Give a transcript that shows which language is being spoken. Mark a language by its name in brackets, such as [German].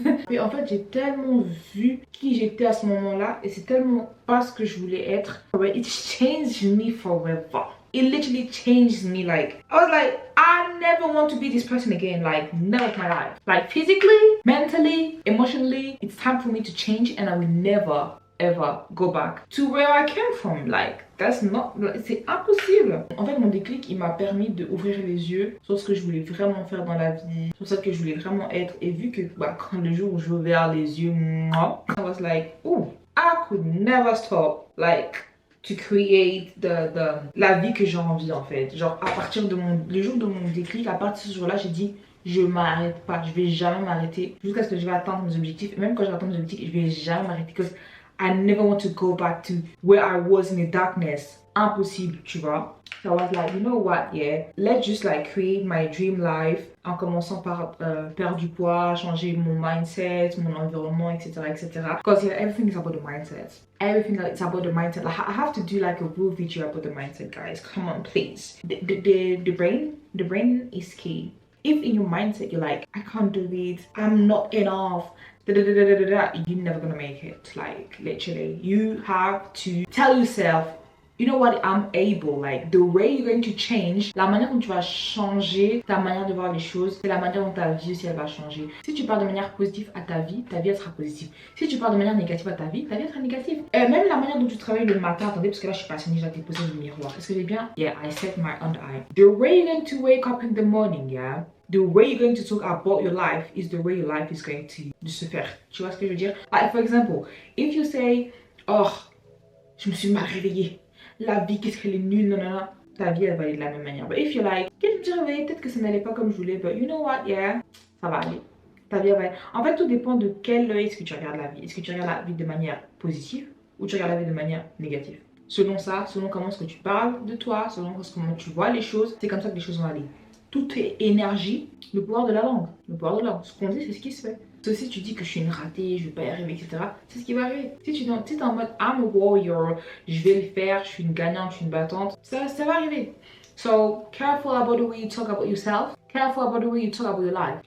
[French] Mais en fait, j'ai tellement vu qui j'étais à ce moment-là et c'est tellement pas ce que je voulais être. [English] It changed me forever. It literally changed me. Like, I was like, I never want to be this person again. Like, never of my life. Like, physically, mentally, emotionally, it's time for me to change and I will never ever go back to where I came from. Like, that's not, [French] c'est impossible. En fait, mon déclic, il m'a permis d'ouvrir les yeux sur ce que je voulais vraiment faire dans la vie, sur ce que je voulais vraiment être. Et vu que quand le jour où j'ai ouvert les yeux, [English] I was like, oh, I could never stop, like, to create [French] la vie que j'ai envie en fait. Genre, à partir de le jour de mon déclic, à partir de ce jour-là, j'ai dit, je m'arrête pas, je vais jamais m'arrêter jusqu'à ce que je vais atteindre mes objectifs. Et même quand je vais atteindre mes objectifs, je vais jamais m'arrêter parce que [English] I never want to go back to where I was in the darkness. [French] Impossible, tu vois. [English] So I was like, you know what, yeah, let's just like create my dream life. [French] En commençant par perdre du poids, changer mon mindset, mon environnement, etc., etc. [English] Because yeah, everything is about the mindset. Everything is about the mindset. Like, I have to do like a real video about the mindset, guys. Come on, please. The brain is key. If in your mindset you're like, I can't do it, I'm not enough, you're never gonna make it. Like, literally, you have to tell yourself, you know what, I'm able. Like, the way you're going to change, [French] la manière dont tu vas changer ta manière de voir les choses, c'est la manière dont ta vie aussi elle va changer. Si tu parles de manière positive à ta vie elle sera positive. Si tu parles de manière négative à ta vie elle sera négative. Même la manière dont tu travailles le matin, attendez, parce que là je suis pas assise, j'ai posé le miroir. Est-ce que j'ai bien? [English] Yeah, I set my under eye. The way you're going to wake up in the morning, yeah, the way you're going to talk about your life is the way your life is going to [French] se faire. Tu vois ce que je veux dire? [English] Like, for example, if you say, oh, [French] je me suis mal réveillée, la vie, qu'est-ce qu'elle est nulle, non, non, non, ta vie, elle va aller de la même manière. [English] But if you're like, [French] je me suis réveillée, peut-être que ça n'allait pas comme je voulais, [English] but you know what, yeah, [French] ça va aller. Ta vie, elle va aller. En fait, tout dépend de quel œil est-ce que tu regardes la vie. Est-ce que tu regardes la vie de manière positive ou tu regardes la vie de manière négative? Selon ça, selon comment est-ce que tu parles de toi, selon comment tu vois les choses, c'est comme ça que les choses vont aller. Tout est énergie, le pouvoir de la langue. Le pouvoir de la langue. Ce qu'on dit, c'est ce qui se fait. Si tu dis que je suis une ratée, je vais pas y arriver, etc., c'est ce qui va arriver. Si tu es en mode [English] I'm a warrior, [French] je vais le faire, je suis une gagnante, je suis une battante, ça va arriver. [English] So careful about the way you talk about yourself. Careful about the way you talk about your life.